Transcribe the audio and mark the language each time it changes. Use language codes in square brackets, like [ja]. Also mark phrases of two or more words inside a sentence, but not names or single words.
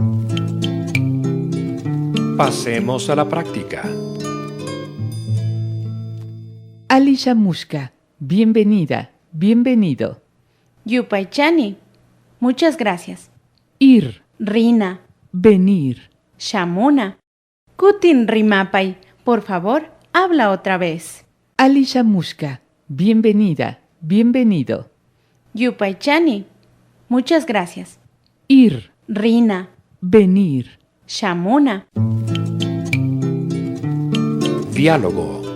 [es] Pasemos a la práctica. Alishamushka, bienvenida, bienvenido. Yupaychani, muchas gracias. Ir, [qu] Rina, [es] venir. [qu] shamuna. Kutin rimapay, [es] por favor, habla otra vez. Alishamushka, bienvenida, bienvenido. Yupaychani, muchas gracias. Ir, [qu] Rina, [es] venir. [qu] shamuna. [es] Diálogo.